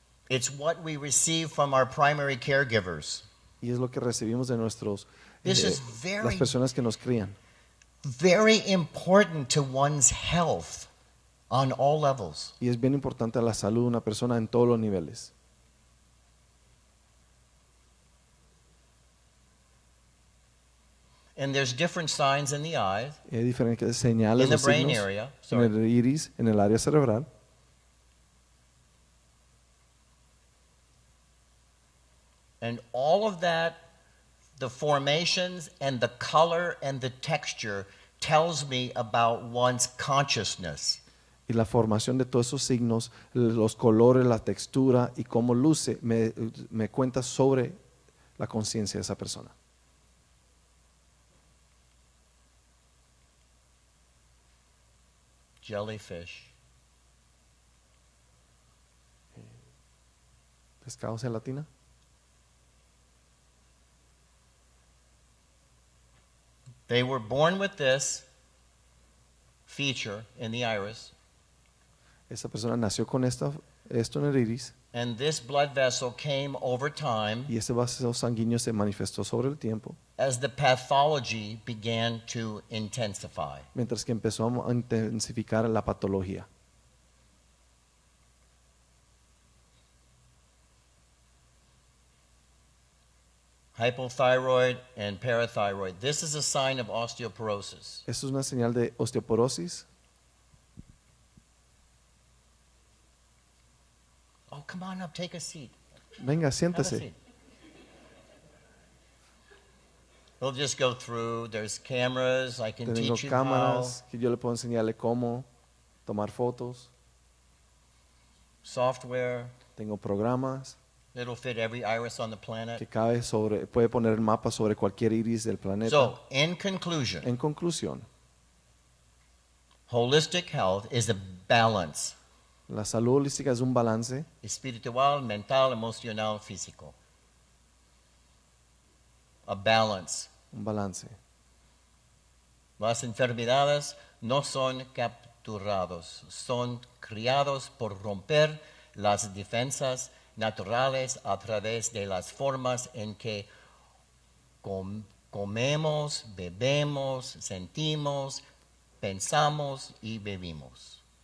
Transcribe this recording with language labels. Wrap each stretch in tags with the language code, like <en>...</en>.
<en>It's what we receive from our primary caregivers.</en> <es>Y es lo que recibimos de nuestros</es> <en>This is</en> <es>las personas que nos crían.</es> <en>very important to one's health on all levels.</en> <es>Y es bien importante a la salud de una persona en todos los niveles.</es> <en>And there's different signs in the eyes,</en> <es>Y hay diferentes señales</es> <en>in the</en> <es>o</es> <en>brain</en> <es>signos</es> <en>area.</en> <es>en</es> <en>Sorry.</en> <es>el iris, en el área cerebral.</es> <en>And all of that, the formations and the color and the texture tells me about one's consciousness.</en> <es>Y la formación de todos esos signos, los colores, la textura y cómo luce, me cuenta sobre la conciencia de esa persona.</es> <en>Jellyfish.</en> <es>¿Pescados en latina?</es> <en>They were born with this feature in the iris,</en> <es>Esa persona nació con esto en el iris</es> <en>and this blood vessel came over time</en> <es>y ese vaso sanguíneo se manifestó sobre el tiempo,</es> <en>as the pathology began to intensify.</en> <es>mientras que empezó a intensificar la patología.</es> <en>Hypothyroid and parathyroid. This is a sign of osteoporosis.</en> <es>Esto es una señal de osteoporosis.</es> <en>Oh, come on up, take a seat.</en> <es>Venga,</es> <en>Have a</en> <es>siéntese.</es> <en>seat. We'll just go through. There's cameras. I can</en> <es>Tengo</es> <en>teach you</en> <es>cámaras que yo le puedo enseñarle cómo tomar fotos.</es> <en>software.</en> <es>Tengo programas</es> <en>It'll fit every iris on the planet.</en> <es>que puede poner el mapa sobre cualquier iris del planeta.</es> <en>So, in conclusion,</en> <es>En conclusión,</es> <en>holistic health is a balance.</en> <es>la salud holística es un balance Espiritual, mental, emocional, físico.</es> <en>A balance.</en> <es>un balance. Las enfermedades no son capturados, son criados por romper las defensas naturales a través de las formas en que comemos, bebemos, sentimos, pensamos y vivimos.</es>